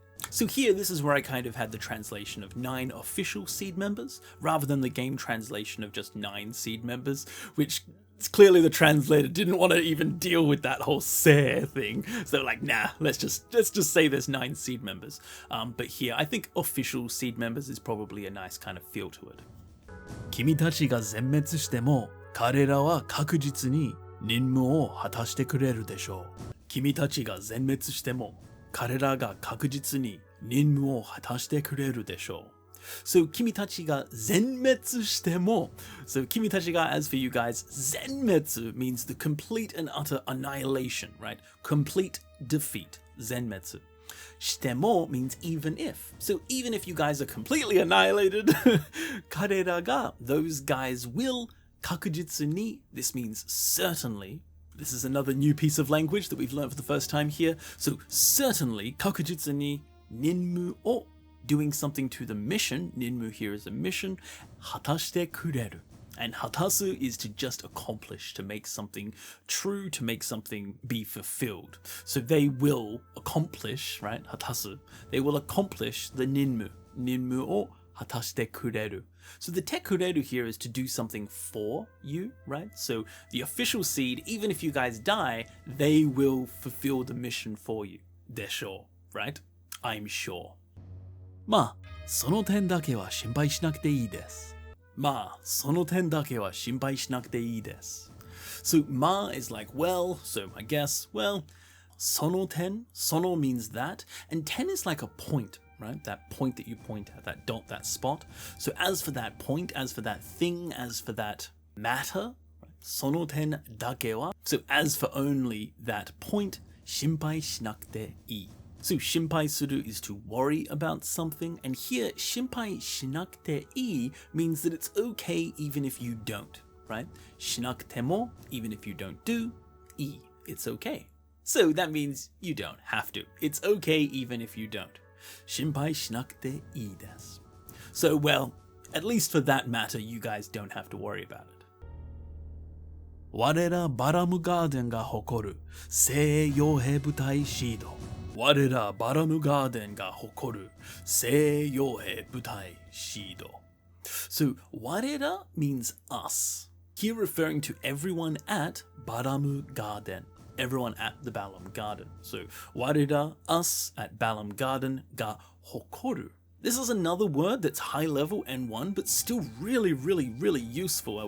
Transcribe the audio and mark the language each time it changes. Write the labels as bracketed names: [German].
[English] So here, this is where I kind of had the translation of 9 official seed members, rather than the game translation of just 9 seed members, which clearly the translator didn't want to even deal with that whole se thing. So like, nah, let's just say there's 9 seed members. But here, I think official seed members is probably a nice kind of feel to it. [Japanese] 君たちが全滅しても、彼らは確実に任務を果たしてくれるでしょう。君たちが全滅しても、彼らが確実に任務を果たしてくれるでしょう。 So, 君たちが全滅しても. [English] So, [Japanese] 君たちが, [English] as for you guys, 全滅 means the complete and utter annihilation, right? Complete defeat. 全滅. [Japanese] しても [English] means even if. So, even if you guys are completely annihilated, [Japanese] 彼らが, [English] those guys will, [Japanese] 確実に, [English] this means certainly. This is another new piece of language that we've learned for the first time here. So, certainly, [Japanese] 確実に任務を [English] doing something to the mission. Ninmu here is a mission. [Japanese] 果たしてくれる. [English] And hatasu is to just accomplish, to make something true, to make something be fulfilled. So they will accomplish, right? Hatasu. They will accomplish the ninmu. [Japanese] Ninmu o hatashite kureru. [English] So the te kureru here is to do something for you, right? So the official seed, even if you guys die, they will fulfill the mission for you. Desho, right? I'm sure. [Japanese] まあ、その点だけは心配しなくていいです。まあ、その点だけは心配しなくていいです。 [English] So, まあ is like, well, so I guess, well, [Japanese] その点, [English] その means that, and 点 is like a point, right? That point that you point at, that dot, that spot. So as for that point, as for that thing, as for that matter, [Japanese] その点だけは, [English] so as for only that point, [Japanese] 心配しなくていい。 [English] So, 心配する is to worry about something, and here, [Japanese] 心配しなくていい [English] means that it's okay even if you don't, right? [Japanese] しなくても, [English] even if you don't do, いい, it's okay. So that means you don't have to. It's okay even if you don't. [Japanese] 心配しなくていいです. [English] So, well, At least for that matter, you guys don't have to worry about it. [Japanese] 我らバラムガーデンが誇る精鋭傭兵部隊シード。我らバラムガーデンが誇る精鋭傭兵部隊シード。 [English] So, 我ら means us. Here referring to everyone at Balamb Garden. Everyone at the Balamb Garden. So, 我ら us at Balamb Garden [Japanese] が誇る. [English] This is another word that's high level N1, but still really, really, really useful.